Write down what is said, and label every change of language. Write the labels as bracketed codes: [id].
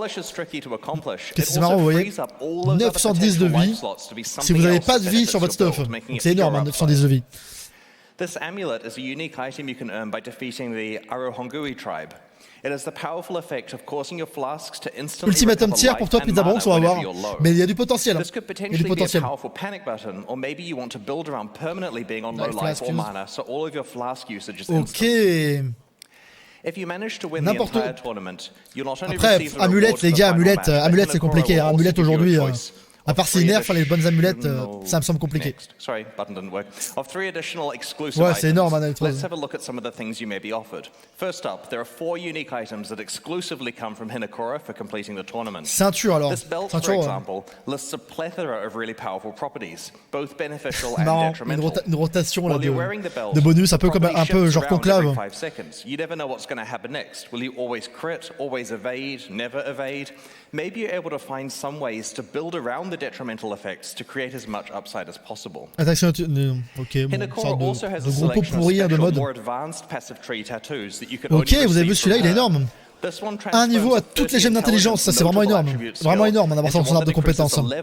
[fr] C'est marrant, vous voyez, 910 de vie, si vous n'avez pas de vie sur votre stuff. Donc c'est énorme, 910 de vie. [en] This amulet is a unique item you can earn by defeating the Arohongui tribe. It has the powerful effect of causing your flasks to instantly [fr] Ultimatum tiers pour toi, Pizza Bronx, on va voir. Mais il y a du potentiel. [en] This could potentially be a powerful panic button, or maybe you want to build around permanently being on low life or mana, so all of your flask usage is instant. Ok. If you manage to win the entire tournament, you'll not only [fr] après, [en] receive the [fr] amulette, les gars, amulette c'est compliqué. Amulette aujourd'hui. À part si nerf, les bonnes amulettes, ça me semble compliqué. Ouais, c'est énorme, hein, [en] Let's have a look at some of the things you may be offered. First up, there are 4 unique items that exclusively come from Hinakora for completing the tournament. [fr] Ceinture alors. [en] This belt, for example, lists a plethora of really powerful properties, both beneficial and detrimental. [fr] Une rotation là, de bonus, un peu genre conclave. [en] You never know what's going to happen next. Will you always crit, always evade, never evade? Maybe you're able to find some ways to build around the detrimental effects to create as much upside as possible. [fr] Attention, ok, bon, sorte de gros pot pourri de mode. Ok, vous avez vu celui-là, il est énorme. Un niveau à toutes les gemmes d'intelligence, ça c'est vraiment énorme. Vraiment énorme d'avoir ça dans son arbre de compétences.